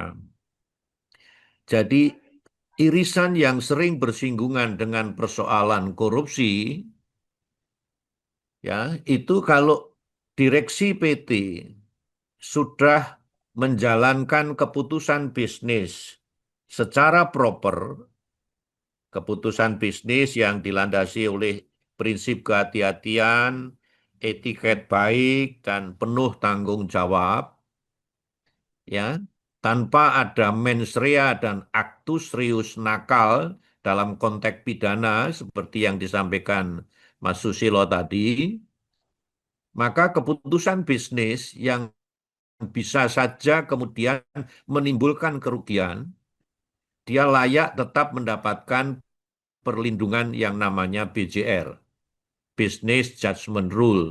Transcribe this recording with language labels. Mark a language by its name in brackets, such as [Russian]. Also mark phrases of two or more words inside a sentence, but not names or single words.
[Indonesian] Jadi irisan yang sering bersinggungan dengan persoalan korupsi, ya, itu kalau direksi PT sudah menjalankan keputusan bisnis secara proper, keputusan bisnis yang dilandasi oleh prinsip kehati-hatian, etiket baik, dan penuh tanggung jawab, ya, tanpa ada [Latin] mens rea [Indonesian] dan [Latin] actus reus [Indonesian] nakal dalam konteks pidana seperti yang disampaikan Mas Susilo tadi, maka keputusan bisnis yang bisa saja kemudian menimbulkan kerugian, dia layak tetap mendapatkan perlindungan yang namanya BJR, [English] Business Judgment Rule.